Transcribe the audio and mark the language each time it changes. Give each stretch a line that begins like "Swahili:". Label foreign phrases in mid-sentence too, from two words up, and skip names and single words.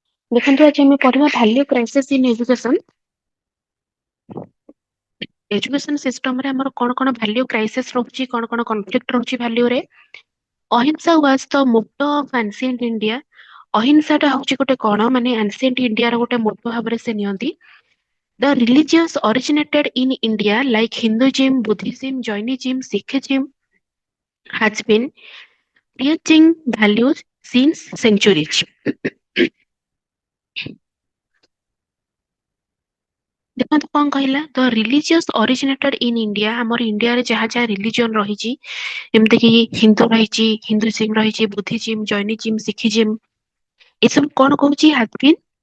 Odia: ଦେଖନ୍ତୁ ଆଜି ଆମେ ପଢିବା
English: value crisis in education. education system
Odia: ରେ ଆମର କଣ କଣ
English: value crisis
Odia: ରହୁଛି, କଣ କଣ କନଫ୍ଲିକ୍ଟ ରହୁଛି ଭାଲ୍ୟୁରେ।
English: ଅହିଂସା was the motto of ancient India।
Odia: ଅହିଂସାଟା ହଉଛି ଗୋଟେ କଣ ମାନେ
English: ancient Indiaର
Odia: ଗୋଟେ ମୋଟୋ ଭାବରେ ସେ ନିଅନ୍ତି।
English: The religions originated in India like Hinduism, Buddhism, Jainism, Sikhism has been preaching values since centuries.
Odia: ଦେଖନ୍ତୁ କଣ କହିଲା,
English: the religious originated in India.
Odia: ଆମର ଇଣ୍ଡିଆରେ ଯାହା ଯାହା ରିଲିଜିଅନ ରହିଛି, ଯେମିତିକି ହିନ୍ଦୁ ରହିଛି, ହିନ୍ଦୁଇଜିମ୍ ରହିଛି, ବୁଦ୍ଧିଜିମ୍, ଜୈନିଜିମ୍, ଶିଖିଜିମ୍, ଏସବୁ କଣ କହୁଛି
English: has been.